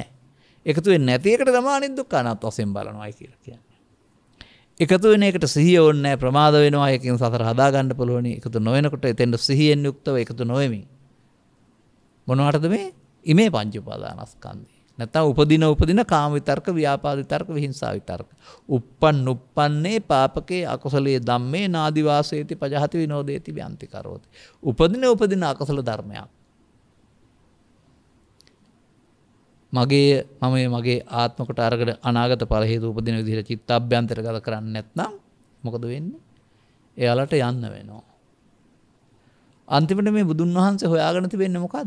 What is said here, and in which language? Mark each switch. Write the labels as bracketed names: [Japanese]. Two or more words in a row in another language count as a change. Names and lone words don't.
[Sinhala] එකතු වෙන්නේ නැති එකට තමයි අනිදුක්ඛානාත් වශයෙන් බලනවායි කියලා කියන්නේ. එකතු වෙන එකට සිහිය ඕනේ නැහැ. ප්‍රමාද වෙනවා. ඒකෙන් සතර හදා ගන්න පුළුවන්. එකතු නොවෙනකොට එතෙන්ද සිහියෙන් යුක්තව එකතු නොවෙමින් මොනවටද මේ ඉමේ පංච උපාදානස්කන්ධය. නැත්නම් උපදින කාම විතර්ක ව්‍යාපාද විතර්ක විහිංසා විතර්ක. [Pali] උප්පන්නේ පාපකේ අකුසලයේ ධම්මේ නාදි වාසේති පජහති විනෝදේති ව්‍යන්ති කරෝති. [Sinhala] උපදින අකුසල ධර්මයක්. මගේ ආත්මකට අරගෙන අනාගත ඵල හේතු උපදින විදිහට චිත්තාභ්‍යන්තරගත කරන්නේ නැත්නම් මොකද වෙන්නේ? එයාලට යන්න වෙනවා. අන්තිමට මේ බුදුන් වහන්සේ හොයාගෙන තිබෙන්නේ මොකද්ද?